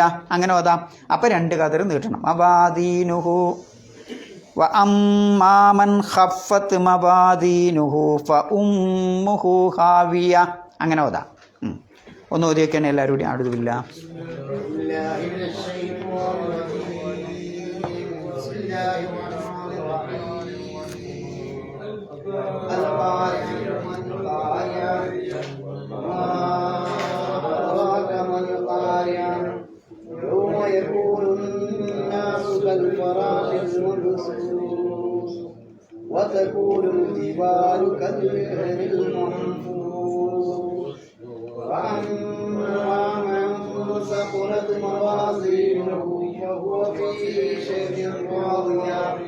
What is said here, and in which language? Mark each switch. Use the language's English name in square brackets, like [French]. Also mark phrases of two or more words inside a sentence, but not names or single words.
[Malayalam] അങ്ങനെ ഓതാം. അപ്പം 2 കതിർ നീട്ടണം. മവാദീനുഹു. [Arabic] وأما من خفت موازينه فأمه هاوية. [Malayalam] അങ്ങനെ ഓതാം. ഒന്ന് ഓതി വയ്ക്കാൻ എല്ലാവരും കൂടി. [Arabic] أعوذ بالله الله الرحمن الرحيم القارعة ما القارعة وما أدراك ما القارعة يوم يكون الناس كالفراش المبثوث وتكون الجبال كالعهن المنفوش وأما من ثقلت موازينه فهو في عيشة راضية